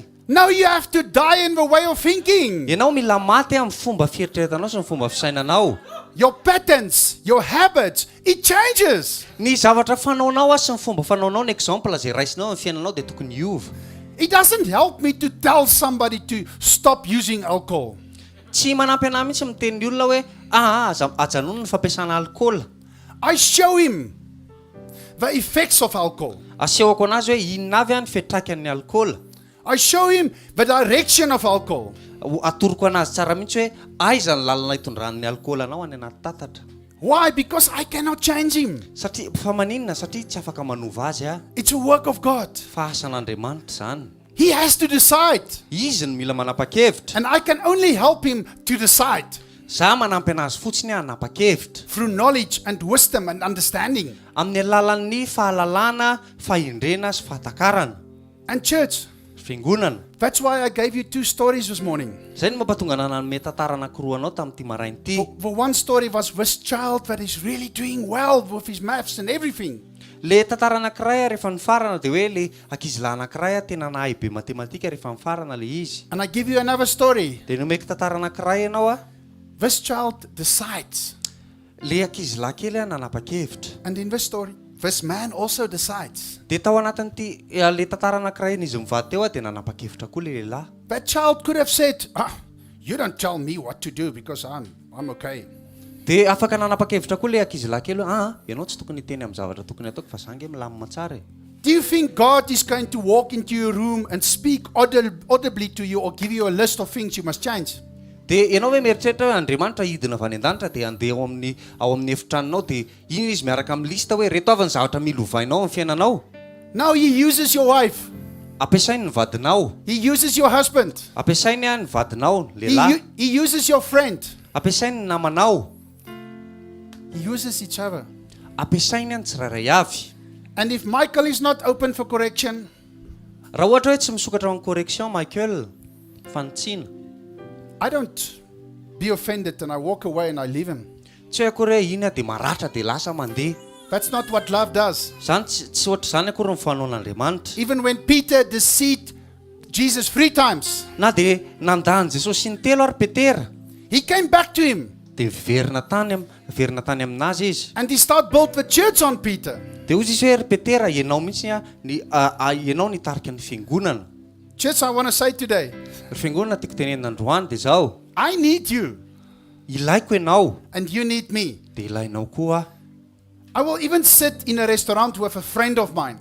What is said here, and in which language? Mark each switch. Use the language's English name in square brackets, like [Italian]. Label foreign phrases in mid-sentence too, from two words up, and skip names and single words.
[English] Now you have to die in the way of thinking. [Malagasy] Ianao mila maty amin'ny fomba fieritreretanao sy ny fomba fisainanao. [English] Your patterns, your habits, it changes. [Malagasy] Ny zavatra fanaonao sy ny fomba fanaonao ny exemple zay raisinao amin'ny fiainanao de tokony hiova. [English] It doesn't help me to tell somebody to stop using alcohol. [Malagasy] Tsy manampy anahy mihitsy miteny olona hoe ajanona ny fampiasana alcool. [English] I show him the effects of alcohol. [Malagasy] Asehoko anazy hoe inona avy ny fiatraikany alcool. [English] I show him the direction of alcohol. [Malagasy] Atoroko anazy tsara mihitsy hoe aiza ny lalana hitondran'ny alcool anao any anaty tatatra. [English] Why? Because I cannot change him. [Malagasy] Satria fa maninona satria tsy afaka manova azy [English] It's a work of God. [Malagasy] fa asan'Andriamanitra zany. [English] He has to decide. [Malagasy] Izy ny mila manapa-kevitra. [English] And I can only help him to decide [Malagasy] Za manampy anazy fotsiny hanapa-kevitra. [English] through knowledge and wisdom and understanding. [Malagasy] Amin'ny alalan'ny fahalalana, fahindrena sy fahatakarana. [English] And church, [Malagasy] Fiangonana. [English] that's why I gave you 2 stories this morning. [Malagasy] Zay no mampatonga nanome tantara anankiroa anao tamin'ity maraina ity. [English] For one story was this child that is really doing well with his maths and everything. [Malagasy] Le tantara anankiray rehefa nifarana dia hoe le ankizilahy anankiray tena nahay be matematika rehefa nifarana le izy. [English] And I give you another story. [Malagasy] Dia nomeko tantara anankiray ianao a. [English] This child decides. [Malagasy] Le ankizilahy kely a nanapa-kevitra. [English] And in this story, this man also decides. [Malagasy] Dia tao anatin'ity le tantara anankiray izy mivady teo a dia nanapa-kevitra koa le lehilahy. [English] That child could have said, you don't tell me what to do because I'm okay. [Malagasy] Dia afaka nanapa-kevitra koa le ankizilahy kely hoe ianao tsy tokony hiteny amin'ny zavatra tokony ataoko fa zange milamina tsara e. [English] Do you think God is going to walk into your room and speak audibly to you or give you a list of things you must change? [Malagasy] Dia ianao hoe mieritreritra hoe Andriamanitra hidina avy any an-danitra dia andeha ao amin'ny efitranonao dia iny izy miaraka amin'ny lista hoe reto avy ny zavatra mila hovainao amin'ny fiainanao. [English] No, he uses your wife. [Malagasy] Ampiasainy ny vadinao. [English] He uses your husband. [Malagasy] Ampiasainy ny vadinao, lehilahy. [English] He uses your friend. [Malagasy] Ampiasainy ny namanao. [English] He uses each other. [Malagasy] Ampiasainy ny tsirairay avy. [English] And if Michael is not open for correction, [Malagasy] raha ohatra hoe tsy misokatra amin'ny correction Michael, fanitsiana. [English] I don't be offended and I walk away and I leave him. [Malagasy] Tsy hoe akory hoe iny a dia maratra dia lasa mandeha. [English] That's not what love does. [Malagasy] Zany tsy ohatra zany akory ny fanoan'Andriamanitra. [English] Even when Peter deceived Jesus 3 times, [Malagasy] Na dia nandany Jesosy ny 3 ary Petera. [English] he came back to him [Malagasy] Dia verina tany aminazy izy. [English] and he started build the church on Peter. [Malagasy] Dia ozy izy hoe ry Petera, ianao mihitsy ianao nitarika ny fiangonana. [English] Church, I want to say today, [Malagasy] Ry fiangonana tiako tenenina androany dia zao. [English] I need you [Malagasy] Ilaiko ianao [English] and you need me. [Malagasy] dia ilainao koa. [English] I will even sit in a restaurant with a friend of mine